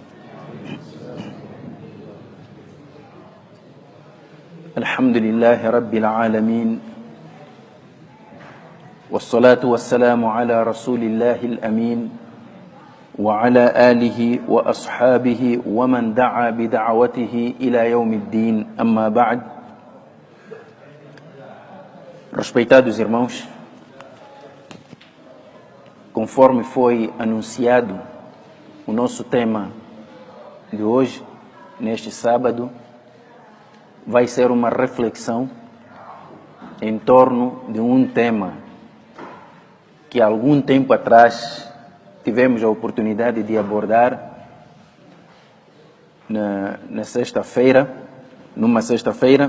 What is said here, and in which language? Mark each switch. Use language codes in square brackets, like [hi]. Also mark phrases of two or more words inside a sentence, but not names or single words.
[ar] الحمد لله رب العالمين، والصلاة والسلام على رسول الله الأمين وعلى آله وأصحابه ومن دعا بدعوته إلى يوم الدين. أما بعد. [pt] Respeitados irmãos, conforme foi anunciado, o nosso tema de hoje, neste sábado, vai ser uma reflexão em torno de um tema que há algum tempo atrás tivemos a oportunidade de abordar numa sexta-feira.